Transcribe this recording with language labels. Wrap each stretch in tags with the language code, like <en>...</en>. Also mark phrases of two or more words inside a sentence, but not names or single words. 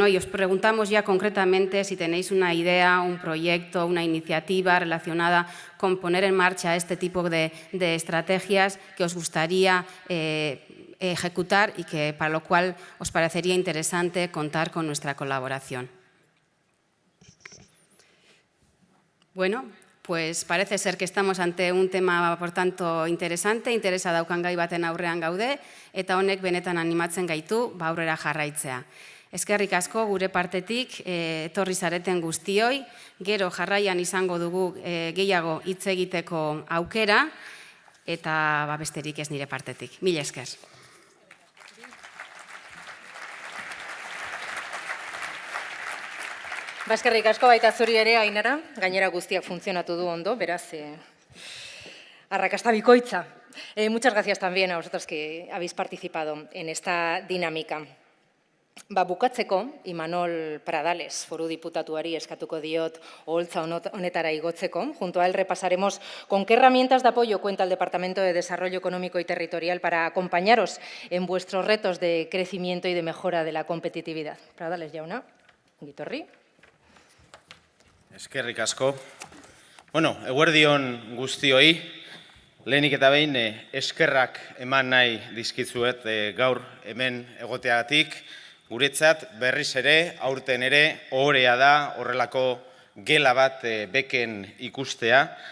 <es>Y os preguntamos ya concretamente si tenéis una idea, un proyecto, una iniciativa relacionada con poner en marcha este tipo de estrategias que os gustaría ejecutar y que para lo cual os parecería interesante contar con nuestra colaboración. Bueno, pues parece ser que estamos ante un tema, por tanto, interesante,</es> <eu>interesa daukan gai baten aurrean gaude, eta honek benetan animatzen gaitu aurrera jarraitzea. Eskerrik asko gure partetik etorri zareten guztioi, gero jarraian izango dugu gehiago hitz egiteko aukera, eta besterik ez nire partetik. Mila esker. Eskerrik asko baita zuri ere, Ainara, gainera guztiak funtzionatu du ondo, beraz, arrakasta bikoitza.</eu> <es>Muchas gracias también a vosotros que habéis participado en esta dinámica.</es> <eu>Bukatzeko, Imanol Pradales, foru diputatuari eskatuko diot oholtza honetara igotzeko.</eu> <es>Junto a él repasaremos con qué herramientas de apoyo cuenta el Departamento de Desarrollo Económico y Territorial para acompañaros en vuestros retos de crecimiento y de mejora de la competitividad.</es> <eu>Pradales jauna, ongitorri. Eskerrik asko. Bueno, eguerdion guztioi, lehenik eta behin eskerrak eman nahi dizkizuet gaur hemen egoteagatik. Guretzat berriz ere, aurten ere, ohorea da horrelako gela bat beken ikustea.</eu>